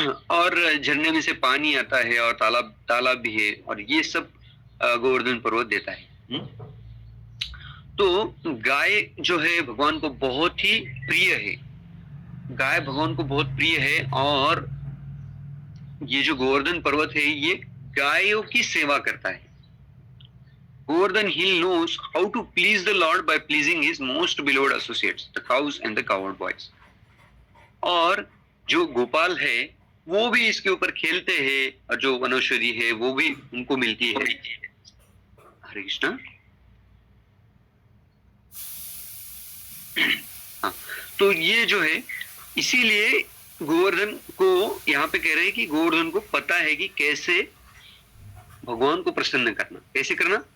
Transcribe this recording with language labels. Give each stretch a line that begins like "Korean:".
Hindi: और झरने में से पानी आता है और तालाब भी है, और ये सब गोवर्धन पर्वत देता है। तो गाय जो है भगवान को बहुत ही प्रिय है, गाय भगवान को बहुत प्रिय है, और ये जो गोवर्धन पर्वत है ये गायों की सेवा करता है।
English: Govardhan Hill knows how to please the Lord by pleasing his most beloved associates, the cows and the cowherd boys.
Hindi: और जो गोपाल है वो भी इसके ऊपर खेलते हैं, और जो वनौषधि है वो भी उनको मिलती है। हरे कृष्णा। हाँ, तो ये जो है, इसीलिए गोवर्धन को यहाँ पे कह रहे हैं कि गोवर्धन को पता है कि कैसे भगवान को प्रसन्न करना, कैसे करना।